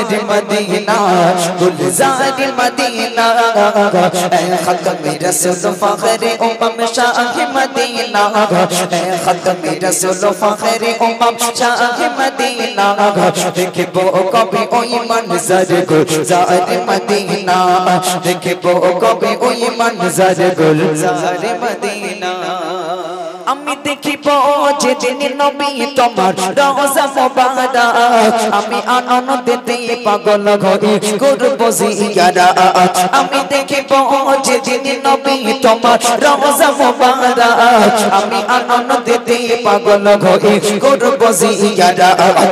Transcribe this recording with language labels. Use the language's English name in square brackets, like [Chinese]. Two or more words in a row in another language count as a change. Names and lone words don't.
[Urdu] مدینہ، گلزار مدینہ، اے ختم رسول فخر شاہ مدینہ، اے ختم رسول فخر شاہ مدینہ، دیکھو کبھی اوئی منظر گلزار مدینہ، دیکھو کبھی اوئی منظر گلزار مدینہ। [Bangla] আমি দেখিব যেদিন নবী তোমার রওজা মোবারক, আমি আনন্দেতে পাগল হয়ে করব জিয়ারত। আমি দেখিব যেদিন নবী তোমার রওজা মোবারক, আমি আনন্দেতে পাগল হয়ে করব জিয়ারত।